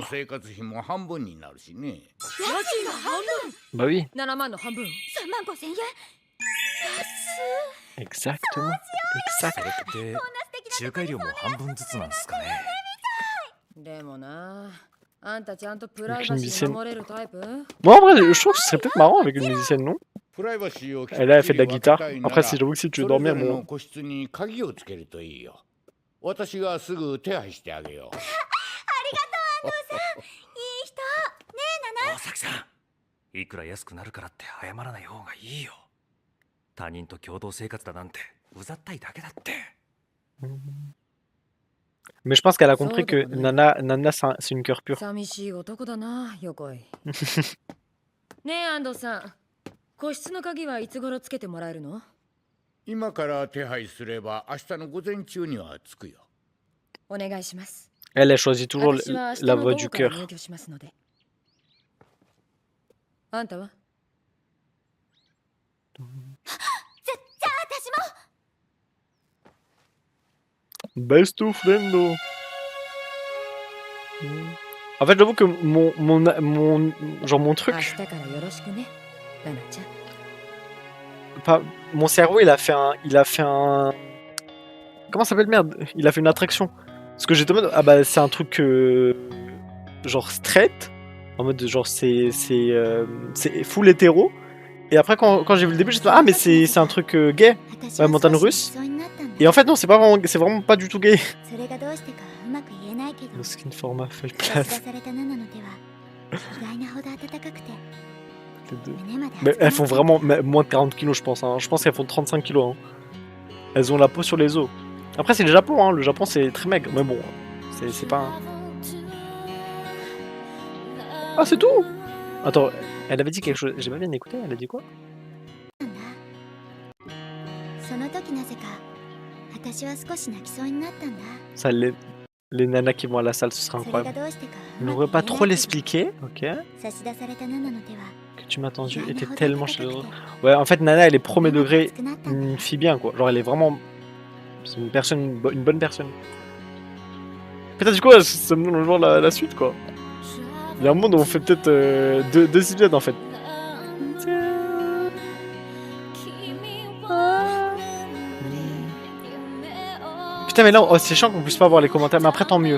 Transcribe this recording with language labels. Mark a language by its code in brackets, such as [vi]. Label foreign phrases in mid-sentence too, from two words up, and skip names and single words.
[ja] 生活費も半分になるしね。家賃が半分。 [fr] Bah oui, [ja] 7 万の半分。 3万5千円。 [fr] exactement. Exact. [ja] それって仲介料も半分ずつなんですかね。でもな、あんたちゃんとプライバシー守れるタイプ？ [fr] Moi, en vrai, je trouve que ce serait peut-être marrant avec une musicienne, non? [ja] プライバシーをきっち [fr] Elle [ja] り [fr] a fait de la [ja] 分け [fr] guitare. [ja] たいなら [fr] Après, si j'avoue que si tu veux [ja] それぞ [fr] dormir, [ja] れの [fr] bon. [ja] 個室に鍵をつけるといいよ。私がすぐ手配してあげよう。いい人。大崎さん、いくら安くなるからって謝らない方がいいよ。他人と共同生活だなんてうざったいだけだって。 [fr] Mais je pense qu'elle a compris Ça, que ouais. Nana, c'est une cœur pure. [ja] 寂しい男だな、よこい。ねえ、安藤さん。個室の鍵はいつ頃つけてもらえるの？今から手配すれば明日の午前中には着くよ。お願いします。 [fr] Elle choisit toujours [ja] 私は明日 [fr] la [ja] の [fr] voix [ja] 午 [fr] du [ja] 後から [fr] cœur. [ja] 入居しますので。あんたは？じゃあ私も。 [en] Best of friendo. [fr] En fait, j'avoue que mon truc, [ja] 明日からよろしくね、ラナちゃん。 [fr] pas, mon cerveau, il a fait un, comment ça s'appelle, merde? Il a fait une attraction. Parce que j'étais en mode, ah bah c'est un truc genre straight, en mode genre c'est full hétéro. Et après quand j'ai vu le début, j'étais ah mais c'est un truc gay, montagne russe. Et en fait non, c'est vraiment pas du tout gay. [ja] それがどうしてかうまく言えないけど。 [fr] Le skin format feuille [ja] 差し [fr] plate. [ja] 出されたナナの手は意外なほど温かくて [fr] Les deux. [ja] 胸まで [fr] Mais [ja] 熱くな [fr] elles [ja] っ [fr] font [ja] た。 [fr] vraiment moins de 40 kilos, je pense. Hein. Je pense qu'elles font 35 kilos. Hein. Elles ont la peau sur les os. Après, c'est le Japon. Hein. Le Japon, c'est très maigre. Mais bon, c'est pas. Ah, c'est tout. Attends, elle avait dit quelque chose. J'ai pas bien écouté. Elle a dit quoi? [ja] その時なぜか私は少し泣きそうになったんだ。 [fr] Ça, les nanas qui vont à la salle, ce sera [ja] それが [fr] incroyable. [ja] どうしてか [fr] Je [ja] う [fr] ne [ja] ま [fr] pourrais [ja] く [fr] pas [ja] 言え [fr] trop [ja] ないけど [fr] l'expliquer, ok? [ja] 差し出されたナナの手は [fr] Que tu m'as entendu [ja] 意外 [fr] était [ja] なほど [fr] tellement [ja] 温かく [fr] chaleureuse. [ja] て [fr] Ouais, en fait, Nana, elle est premier [ja] 胸まで [fr] degré, [ja] 熱くなったんだ。 [fr] une fille bien, quoi. Genre, elle est vraiment. C'est une personne, une bonne personne. Putain, du coup, ça me donne genre la suite, quoi. Il y a un monde où on fait peut-être deux épisodes, en fait. Putain, mais là, oh, c'est chiant qu'on puisse pas voir les commentaires, mais après, tant mieux.